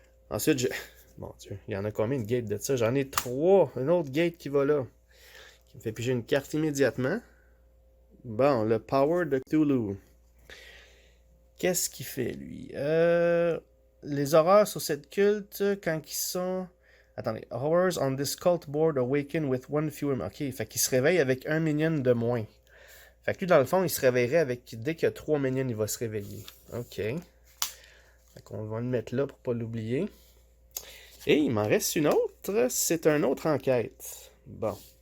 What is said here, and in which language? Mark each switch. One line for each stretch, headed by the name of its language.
French: Ensuite, mon Dieu, il y en a combien de gates de ça? J'en ai 3. Un autre gate qui va là. Qui me fait piger une carte immédiatement. Bon, le Power de Cthulhu. Qu'est-ce qu'il fait, lui? Les horreurs sur cette culte, quand ils sont... Attendez.
English: Horrors on this cult board awaken with one fewer...
French: Ok, fait qu'il se réveille avec un minion de moins. Fait que lui, dans le fond, il se réveillerait avec... Dès qu'il y a 3 minions, il va se réveiller. Ok. Fait qu'on va le mettre là pour pas l'oublier. Et il m'en reste une autre. C'est une autre enquête. Bon.